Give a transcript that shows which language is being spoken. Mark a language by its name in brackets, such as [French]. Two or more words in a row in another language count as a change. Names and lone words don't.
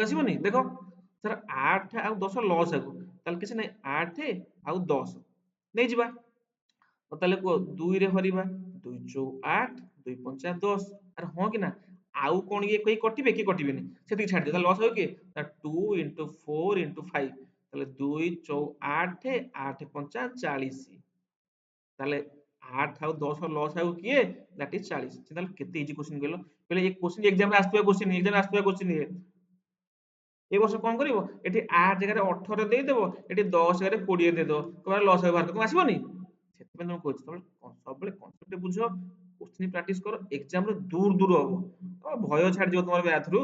[Odia] ଆସିବନି ଦେଖ ସାର୍ 8 ଆଉ 10 ଲସାଗୁ, ତାହେଲେ କିଛି ନାହିଁ 8 ଆଉ 10 ନେଇଯିବା, ତାହେଲେ କୁହ 2 ରେ ହରିବା, 2 ଚଉ 8, 2 ପଞ୍ଚା 10, ଆରେ ହଁ କି ନା, ଆଉ କଣ ଇଏ କେହି କଟିବେ କି କଟିବେନି, ସେତିକି ଛାଡିଦିଅ, ତାହେଲେ ଲସ୍ ହବ କିଏ 2 into 4 into 5, ତାହେଲେ 2 ଚଉ 8, 8 ପଞ୍ଚା 40, ତାହେଲେ 8 ଆଉ 10 ଲସ୍ ଆଉ କିଏ [English] that is [Odia] 40। ତାହେଲେ କେତେ [English] easy question [Odia] କହିଲ। କହିଲେ ଏ [English] question exam [Odia] ରେ ଆସୁଥିବା क्वेश्चन ଇଏ ଏ ବର୍ଷ କଣ କରିବ ଏଠି 8 ଜାଗାରେ 18 ଦେଇଦେବ, ଏଠି 10 ଜାଗାରେ 20 ଦେଇଦେବ, କହିବ ଲସ୍ ବାହାର କରିବ, ଆସିବନି। ସେଥିପାଇଁ ତମେ କହୁଛି ତମେ ସବୁବେଳେ କନସେପ୍ଟ ବୁଝ, [English] question practice [Odia] କର, ଏକ୍ସାମ ରେ ଦୂର ଦୂର ହବ, ତମ ଭୟ ଛାଡିଯିବ ତମର ମ୍ୟାଥ ରୁ।